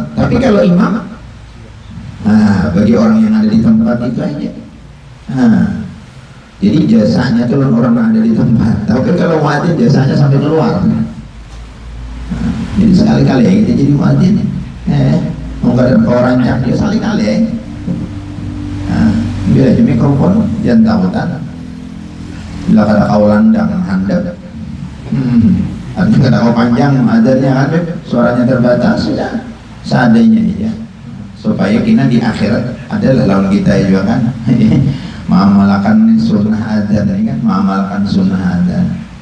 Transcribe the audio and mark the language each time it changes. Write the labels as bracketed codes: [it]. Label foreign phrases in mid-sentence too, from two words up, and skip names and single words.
[bjn] Tapi kalau imam, nah bagi orang yang ada di tempat itu aja. Nah, jadi jasanya tuh orang yang ada di tempat. Tapi kalau muadzin jasanya sampai keluar. Nah, jadi sekali-kali ya kita jadi muadzin. Mau nggak ada orang yang dia sekali-kali ya. Bila aja mikrofon jangan tahutan bila kada kau landang handap artinya kada kau panjang adanya kan suaranya terbatas sudah seadanya aja supaya kita di akhirat adalah lawan kita juga kan mengamalkan sunnah adzan ini kan mengamalkan sunnah adzan.